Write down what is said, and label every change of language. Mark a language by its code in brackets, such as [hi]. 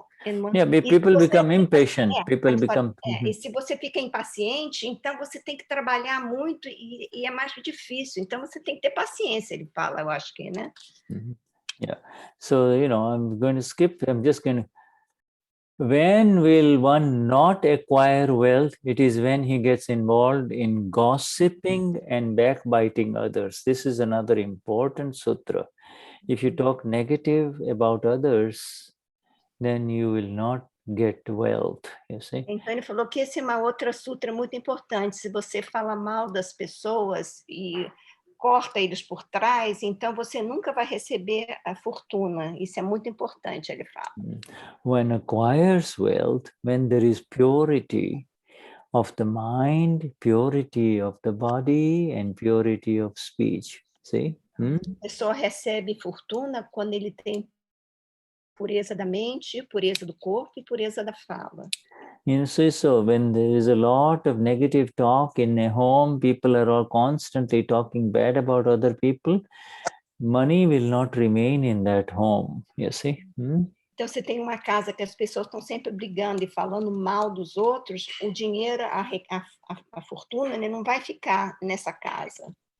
[en] People become impatient. [pt] E se você fica impaciente, então você tem que trabalhar muito e é mais difícil. Então você tem que ter paciência, ele fala, eu acho que, né? [en] Yeah. So, I'm going to skip. I'm just going to. When will one not acquire wealth? It is when he gets involved in gossiping and backbiting others. This is another important sutra. If you talk negative about others, then you will not get wealth, you see. [pt] Então ele falou que esse é uma outra sutra muito importante. Se você fala mal das pessoas e corta eles por trás, então você nunca vai receber a fortuna. Isso é muito importante, ele fala. [en] One acquires wealth when there is purity of the mind, purity of the body, and purity of speech. See? [pt] A pessoa recebe fortuna quando ele tem pureza da mente, pureza do corpo e pureza da fala. [en] So when there is a lot of negative talk in a home, people are all constantly talking bad about other people, money will not remain in that home, you see. [pt] Então, você tem uma casa que as pessoas estão sempre brigando e falando mal dos outros, o dinheiro, a fortuna, né, não vai ficar nessa casa.